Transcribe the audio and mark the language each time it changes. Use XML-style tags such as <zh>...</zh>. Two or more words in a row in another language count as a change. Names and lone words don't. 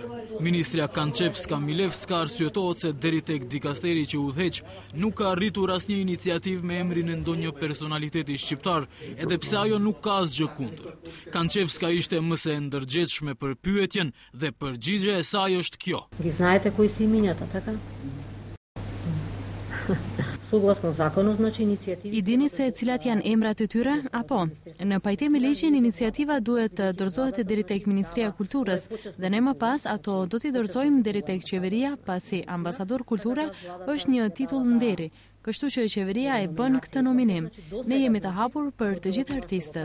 <sq>Ministrja Kançevska Milevska arsyetohet se deri tek dikasteri që udhëheq nuk ka arritur asnjë iniciativë me emrin e ndonjë personaliteti shqiptar, edhe pse ajo nuk ka asgjë kundër. Kançevska ishte më se ndërgjegjshme për pyetjen dhe përgjigjja e saj është kjo.</sq> <mk>Ги знаете кои се имињата, така? Согласно законот, значи иницијативи.</mk> <sq>I dini se cilat janë emrat e tyre, apo? Në pajtim me ligjin, iniciativa duhet të dorëzohet deri tek Ministria e Kulturës dhe ne më pas ato do t'i dorëzojmë deri tek qeveria, pasi ambasador kulture është një titull nderi. Kështu që qeveria e bën këtë nominim. Ne jemi të hapur për të gjithë artistët.</sq>